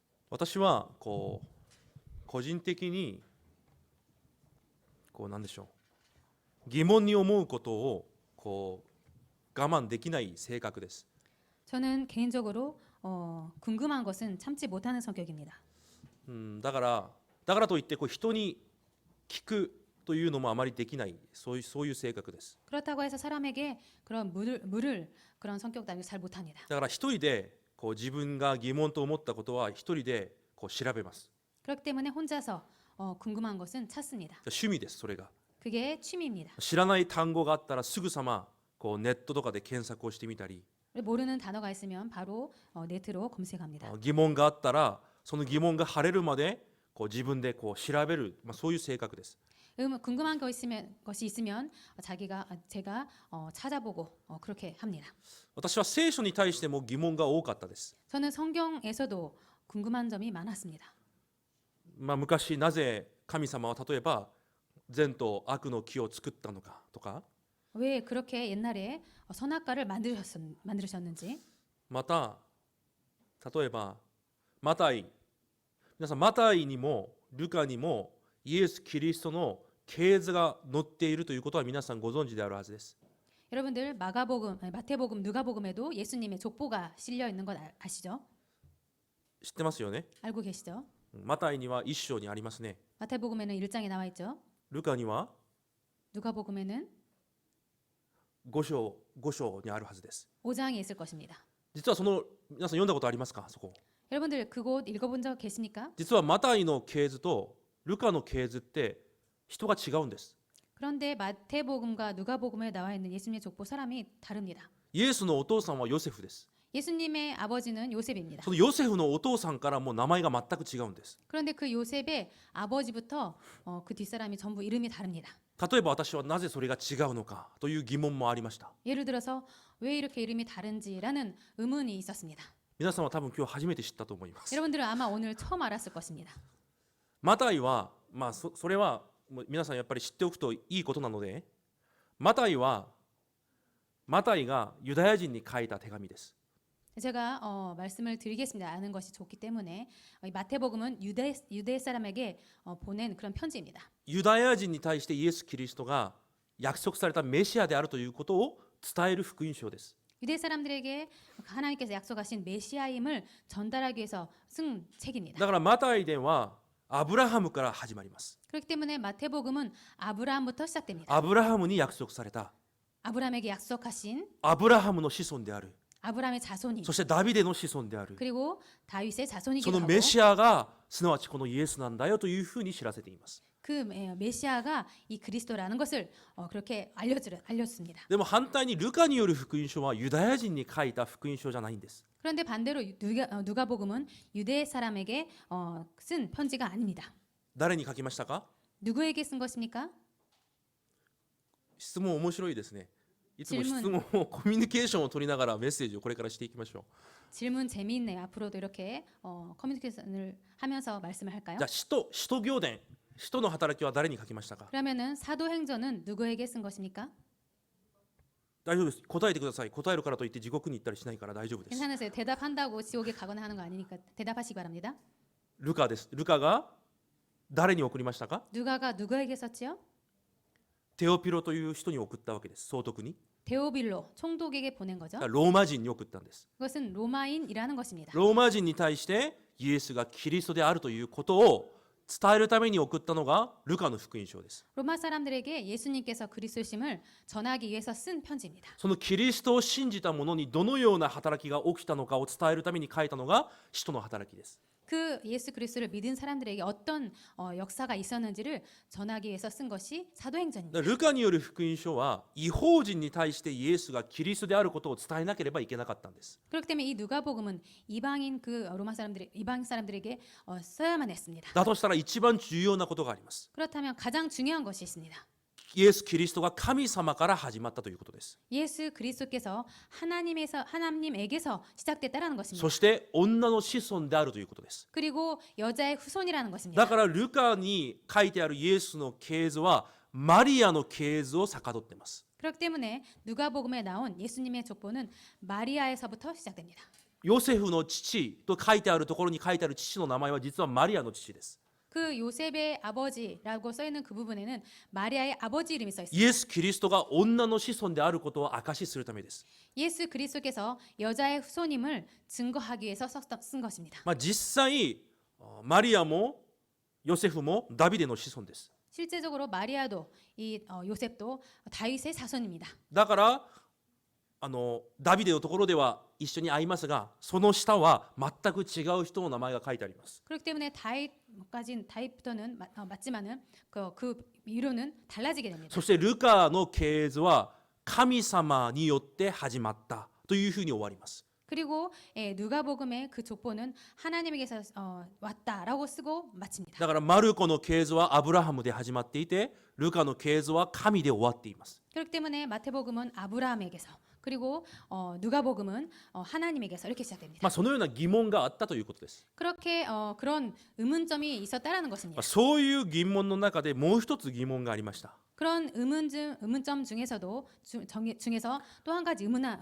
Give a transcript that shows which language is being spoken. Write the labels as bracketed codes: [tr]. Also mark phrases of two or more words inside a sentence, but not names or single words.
[ja] 私は個人的に何でしょう、疑問に思うことを我慢できない性格です。 [ko] 저는 개인적으로 궁금한 것은 참지 못하는 성격입니다. [ja] だからといって人に聞くというのもあまりできない、そういう性格です。 [ko] 그렇다고 해서 사람에게 그런 물을 그런 성격도 아니고 잘 못합니다. [ja] だから一人で自分が疑問と思ったことは一人で調べます。 [ko] 그렇기 때문에 혼자서 궁금한 것은 찾습니다. [ja] 趣味です。それが [ko] 그게 취미입니다. [ja] 知らない単語があったらすぐさまネットとかで検索をしてみたり、 [ko] 모르는 단어가 있으면 바로 네트로 검색합니다. [ja] 疑問があったらその疑問が晴れるまで自分で調べる、そういう性格です。 [ko] 궁금한 것이 있으면 제가 찾아보고 그렇게 합니다. [ja] 私は聖書に対しても疑問が多かったです。 [ko] 저는 성경에서도 궁금한 점이 많았습니다. [ja] 昔なぜ神様は例えば善と悪の木を作ったのかとか、 [ko] 왜 그렇게 옛날에 선악과를 만드셨는지, [ja] また例えばマタイ、皆さんマタイにもルカにもイエス・キリストの系図が載っているということは皆さんご存知であるはずです。 [ko] 여러분들 마태복음, 누가복음에도 예수님의 족보가 실려 있는 것 아시죠? [ja] 知ってますよね。 [ko] 알고 계시죠? [ja] マタイには1章にありますね。 [ko] 마태복음에는 1장에 나와 있죠. [ja] ルカには [ko] 누가복음에는 [ja] 5章にあるはずです。 [ko] 5장에 있을 것입니다. [ja] 実は皆さん読んだことありますか？そこ。 [ko] 여러분들 그곳 읽어본 적 계십니까? [ja] 実はマタイの系図とルカの系図って人が違うんです。 [ko] 그런데 마태복음과 누가복음에 나와 있는 예수님의 족보 사람이 다릅니다. [ja] イエスのお父さんはヨセフです。 [ko] 예수님의 아버지는 요셉입니다. [ja] そのヨセフのお父さんからも名前が全く違うんです。 [ko] 그런데 그 요셉의 아버지부터 그 뒷사람이 전부 이름이 다릅니다. [ja] 例えば私はなぜそれが違うのかという疑問もありました。 [ko] 예를 들어서 왜 이렇게 이름이 다른지라는 의문이 있었습니다. [ja] 皆さんは多分今日初めて知ったと思います。 [ko] 여러분들은 아마 오늘 처음 알았을 것입니다. [ja] マタイは、それはもう皆さんやっぱり知っておくといいことなので、マタイがユダヤ人に書いた手紙です。 [ko] 제가 말씀을 드리겠습니다. 아는 것이 좋기 때문에 이 마태복음은 유대 사람에게 보낸 그런 편지입니다. [ja] ユダヤ人に対してイエス・キリストが約束されたメシアであるということを伝える福音書です。 [ko] 유대 사람들에게 하나님께서 약속하신 메시아임을 전달하기 위해서 쓴 책입니다. [ja] だからマタイではアブラハムから始まります。 [ko] 그렇기 때문에 마태복음은 아브라함부터 시작됩니다. [ja] アブラハムに約束された [ko] 아브라함에게 약속하신 [ja] アブラハムの子孫である、 [ko] 아브라함의 자손이 [ja] そしてダビデの子孫である、 [ko] 그리고 다윗의 [ja] そ [ko] 자손이기도 [ja] の [ko] 하고 [ja] メシアがすなわちこのイエスなんだよというふうに知らせています。 [ko] 그 메시아가 이 그리스도라는 것을 그렇게 알렸습니다. [ja] でも反対にルカによる福音書はユダヤ人に書いた福音書じゃないんです。 [ko] 그런데 반대로 누가복음은 유대 사람에게 쓴 편지가 아닙니다. [ja] 誰に書きましたか？ [ko] 누구에게 쓴 것입니까? [ja] 質問面白いですね。いつも質 [ko] 질문. [ja] 問をコミュニケーションを取りながらメッセージをこれからしていきましょ [ko] 질문 재미있네요. 앞으로도 이렇게 커뮤니케이션을 하면서 말씀을 할까요? [ja] う。じゃあ使徒行伝、使徒の働きは誰に書きましたか？ [ko] 그러면은 사도행전은 누구에게 쓴 것입니까? [ja] 大丈夫です。答えてください。答えるからといって地獄に行ったりしないから大丈夫です。 [ko] 괜찮으세요. 대답한다고 지옥에 가거나 하는 거 아니니까 대답하시기 바랍니다. [ja] ルカです。ルカが誰に送りましたか？ [ko] 누가가 누구에게 썼지요? [ja] テオピロという人に送ったわけです。総督に。 [ko] 데오빌로 총독에게 보낸 거죠. [ja] だからローマ人に送ったんです。 [ko] 그것은 로마인이라는 것입니다. [ja] ローマ人に対してイエスがキリストであるということを伝えるために送ったのがルカの福音書です。 [ko] 로마 사람들에게 예수님께서 그리스도심을 전하기 위해서 쓴 편지입니다. [ja] そのキリストを信じた者にどのような働きが起きたのかを伝えるために書いたのが使徒の働きです。 [ko] 그 예수 그리스도를 믿은 사람들에게 어떤 역사가 있었는지를 전하기 위해서 쓴 것이 사도행전입니다. [ja] ルカによる福音書は異邦人に対してイエスがキリストであることを伝えなければいけなかったんです。 [ko] 그렇기 때문에 이 누가복음은 이방인 이방 사람들에게 써야만 했습니다. [ja] だとしたら一番重要なことがあります。 [ko] 그렇다면 가장 중요한 것이 있습니다. [ja] イエス・キリストが神様から始まったということです。 [ko] 예수 그리스도께서 하나님에게서 시작됐다라는 것입니다. [ja] そして女の子孫であるということです。 [ko] 그리고 여자의 후손이라는 것입니다. [ja] だからルカに書いてあるイエスの系図はマリアの系図を遡っています。 [ko] 그렇기 때문에 누가복음에 나온 예수님의 족보는 마리아에서부터 시작됩니다. [ja] ヨセフの父と書いてあるところに書いてある父の名前は実はマリアの父です。 [ko] 그 요셉의 아버지라고 써 있는 그 부분에는 마리아의 아버지 이름이 써 있습니다. [ja] イエス・キリストが女の子孫であることを証しするためです。 [ko] 예수 그리스도께서 여자의 후손임을 증거하기 위해서 쓴 것입니다. [ja] 実際マリアもヨセフもダビデの子孫です。 [ko] 실제적으로 마리아도 이 요셉도 다윗의 자손입니다. [ja] だからダビデのところでは一緒に会いますが、その下は全く違う人の名前が書いてあります。 [ko] 그렇기 때문에 다윗부터는 맞지만은 그 이론은 달라지게 됩니다. [ja] そしてルカの系図は神様によって始まったというふうに終わります。 [ko] 그리고 누가복음의 그 족보는 하나님에게서 왔다라고 쓰고 마칩니다. [ja] だからマルコの系図はアブラハムで始まっていて、ルカの系図は神で終わっています。 [ko] 그렇기 때문에 마태복음은 아브라함에게서 그리고 누가복음은 하나님에게서 이렇게 시작됩니다. [ja] そのような疑問があったということです。 [ko] 그렇게 그런 의문점이 있었다라는 것입니다. [ja] そういう疑問の中でもう一つ疑問がありました。 [ko] 그런 의문점 중에서도 중에서 또 한 가지 궁금한